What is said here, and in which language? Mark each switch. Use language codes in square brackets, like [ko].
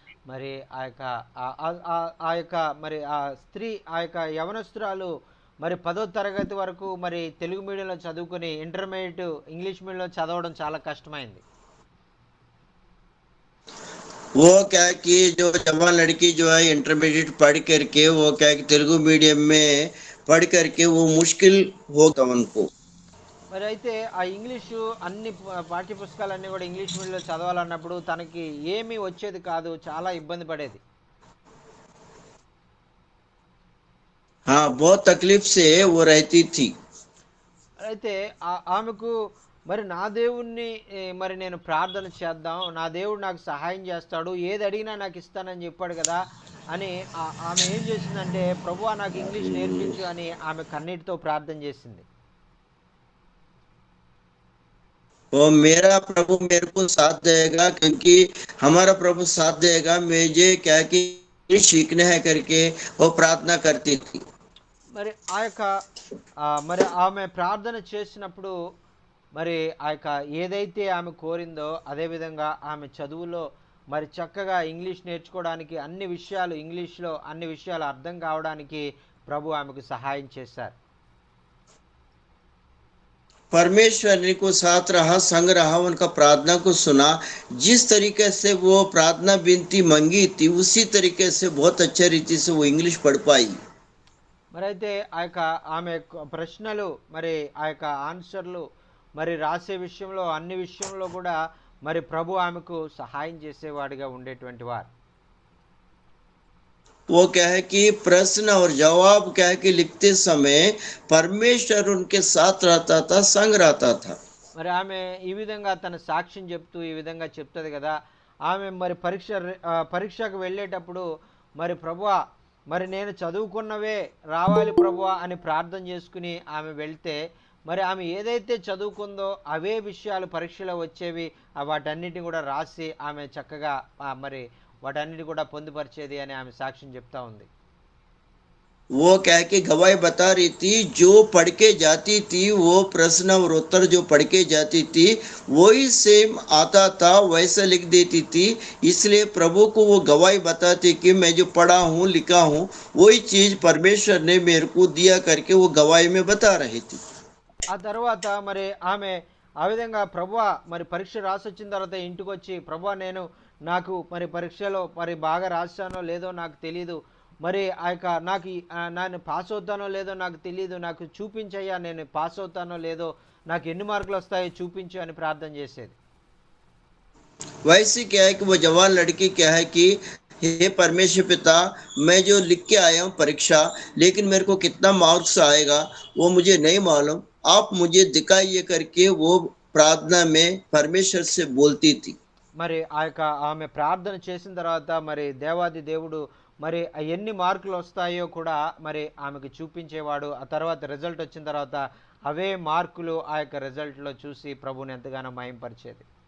[te] మరి ఆ యొక్క ఆ యొక్క మరి ఆ స్త్రీ, ఆ యొక్క యవనస్తురాలు మరి 10వ తరగతి వరకు మరి తెలుగు మీడియంలో చదువుకుని ఇంటర్మీడియట్ ఇంగ్లీష్ మీడియంలో చదవడం చాలా కష్టమైంది. [hi] वो क्या है कि जो जवान लड़की जो है इंटरमीडिएट पढ़ करके वो क्या है कि तेलुगु मीडियम में पढ़ करके वो मुश्किल होगा उनको। [te] మరి అయితే ఆ ఇంగ్లీషు అన్ని పాఠ్య పుస్తకాలన్నీ కూడా ఇంగ్లీష్ మీడియంలో చదవాలన్నప్పుడు తనకి ఏమీ వచ్చేది కాదు, చాలా ఇబ్బంది పడేది. [hi] हाँ बहुत तकलीफ से वो रहती थी। [te] అయితే ఆమెకు మరి నా దేవుణ్ణి మరి నేను ప్రార్థన చేద్దాం, నా దేవుడు నాకు సహాయం చేస్తాడు, ఏది అడిగినా నాకు ఇస్తానని చెప్పాడు కదా అని ఆమె ఏం చేసిందంటే, ప్రభువా నాకు ఇంగ్లీష్ నేర్పించు అని ఆమె కన్నీటితో ప్రార్థన చేసింది. [hi] वो मेरा प्रभु मेरे को साथ देगा, क्योंकि हमारा प्रभु साथ देगा, मुझे क्या कि सीखना है करके वो प्रार्थना करती थी। [te] మరి ఆ యొక్క మరి ఆమె ప్రార్థన చేసినప్పుడు మరి ఆ యొక్క ఏదైతే ఆమె కోరిందో అదే విధంగా ఆమె చదువులో మరి చక్కగా ఇంగ్లీష్ నేర్చుకోవడానికి, అన్ని విషయాలు ఇంగ్లీష్లో అన్ని విషయాలు అర్థం కావడానికి ప్రభు ఆమెకు సహాయం చేశారు. [hi] परमेश्वर ने को साथ रहा, संग रहा, उनका प्रार्थना को सुना। जिस तरीके से वो प्रार्थना विनती मंगी थी उसी तरीके से बहुत अच्छे रीति से वो इंग्लिश पढ़ पाई। [te] మరి అయితే ఆ యొక్క ఆమె ప్రశ్నలు మరి ఆ యొక్క ఆన్సర్లు మరి రాసే విషయంలో అన్ని విషయంలో కూడా మరి ప్రభు ఆమెకు సహాయం చేసేవాడిగా ఉండేటువంటి వారు. [hi] वो क्या है कि प्रश्न और जवाब क्या है कि लिखते समय परमेश्वर उनके साथ रहता था, संग रहता था। [te] మరి ఆమె ఈ విధంగా తన సాక్ష్యం చెప్తూ ఈ విధంగా చెప్తుంది కదా. ఆమె మరి పరీక్షకు వెళ్ళేటప్పుడు మరి ప్రభువా మరి నేను చదువుకున్నవే రావాలి ప్రభువా అని ప్రార్థన చేసుకుని ఆమె వెళ్తే మరి ఆమె ఏదైతే చదువుకుందో అవే విషయాలు పరీక్షలో వచ్చేవి. వాటన్నిటిని కూడా రాసి ఆమె చక్కగా మరి వాటన్నిటి కూడా పొందుపరిచేది అని ఆమె సాక్ష్యం చెప్తా ఉంది. [hi] वो क्या है कि गवाही बता रही थी, जो पढ़ के जाती थी वो प्रश्न और उत्तर जो पढ़ के जाती थी वही सेम आता था, वैसा लिख देती थी। इसलिए प्रभु को वो गवाही बताती कि मैं जो पढ़ा हूँ लिखा हूँ वही चीज परमेश्वर ने मेरे को दिया करके वो गवाही में बता रही थी। [te] ఆ తర్వాత మరి ఆమె ఆ విధంగా ప్రభువా మరి పరీక్ష రాసొచ్చిన తర్వాత ఇంటికి వచ్చి ప్రభువా నాకు మరి పరీక్షలో మరి బాగా రాశానో లేదో నాకు తెలీదు, మరి ఆ యొక్క నేను పాస్ అవుతానో లేదో నాకు తెలియదు, నాకు చూపించయ్యా నేను పాస్ అవుతానో లేదో, నాకు ఎన్ని మార్కులు వస్తాయో చూపించు అని ప్రార్థన చేసేది. [hi] वैसे क्या है कि वो जवान लड़की क्या है कि हे परमेश्वर पिता, मैं जो लिख के आया हूँ परीक्षा, लेकिन मेरे को कितना मार्क्स आएगा वो मुझे नहीं मालूम, आप मुझे दिखाइए करके वो प्रार्थना में परमेश्वर से बोलती थी। [te] మరి ఆ యొక్క ఆమె ప్రార్థన చేసిన తర్వాత మరి దేవాది దేవుడు మరి ఎన్ని మార్కులు వస్తాయో కూడా మరి ఆమెకు చూపించేవాడు. ఆ తర్వాత రిజల్ట్ వచ్చిన తర్వాత అవే మార్కులు ఆ యొక్క రిజల్ట్లో చూసి ప్రభుని ఎంతగానో మహింపరిచేది.